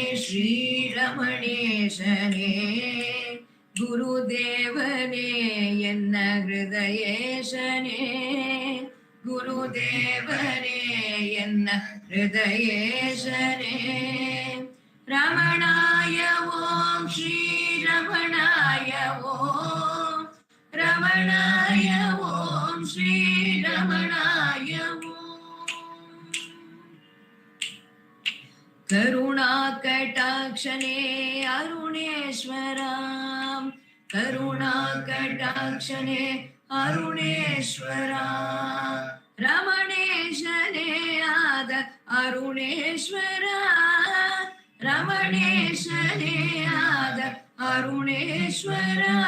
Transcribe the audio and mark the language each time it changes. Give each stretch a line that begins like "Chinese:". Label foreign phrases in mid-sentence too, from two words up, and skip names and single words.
Kannada: ಶ್ರೀರಮಣೇಶನೇ, ಗುರುದೇವನೇ ಎನ್ನ ಹೃದಯೇಶನೇ, ಗುರುದೇವನೇ ಎನ್ನ ಹೃದಯೇಶನೇ,
Sanskrit: ರಮಣಾಯ ಓಂ ಶ್ರೀ ರಮಣಾಯ ಓಂ, ರಮಣಾಯ ಓಂ ಶ್ರೀ ರಮಣಾಯ ಓಂ.
Kannada: ಕರುಣಾ ಕಟಾಕ್ಷನೇ ಅರುಣೇಶ್ವರ, ಕರುಣಾ ಕಟಾಕ್ಷನೇ ಅರುಣೇಶ್ವರ, ರಮಣೇಶನೇ ಆದ ಅರುಣೇಶ್ವರ, ರಮಣೇಶನೇ ಆದ ಅರುಣೇಶ್ವರ,